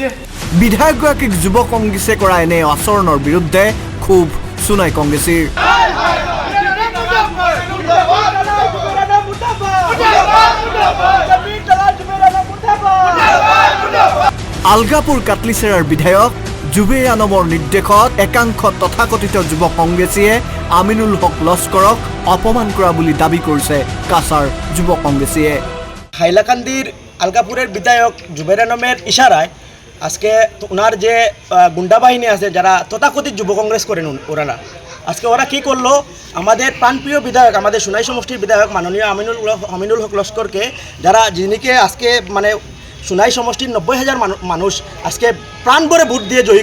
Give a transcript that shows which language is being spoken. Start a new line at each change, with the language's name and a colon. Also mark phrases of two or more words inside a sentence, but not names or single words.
Assamese: বিধায়কগৰাকীক যুৱ কংগ্ৰেছে কৰা এনে আচৰণৰ বিৰুদ্ধে খুব সোনাই কংগ্ৰেছীৰ আলগাপুৰ কাটলিচেৰাৰ বিধায়ক জুবেৰ আনমৰ নিৰ্দেশত একাংশ তথাকথিত যুৱ কংগ্ৰেছীয়ে আমিনুল হক লস্কৰক অপমান কৰা বুলি দাবী কৰিছে কাছাৰ যুৱ কংগ্ৰেছীয়ে
Bangla: হাইলাকান্দির আলগাপুরের বিধায়ক জুবের আলমের ইশারায় আজকে ওনার যে গুন্ডা বাহিনী আছে যারা তথাকথিত যুব কংগ্রেস করেন ওনারা আজকে ওরা কি করলো আমাদের প্রাণপ্রিয় বিধায়ক আমাদের সোনাই সমষ্টির বিধায়ক মাননীয় আমিনুল হক লস্করকে যারা যিনিকে আজকে মানে সোনাই সমষ্টির 90,000 মানুষ আজকে প্রাণ ভরে ভোট দিয়ে জয়ী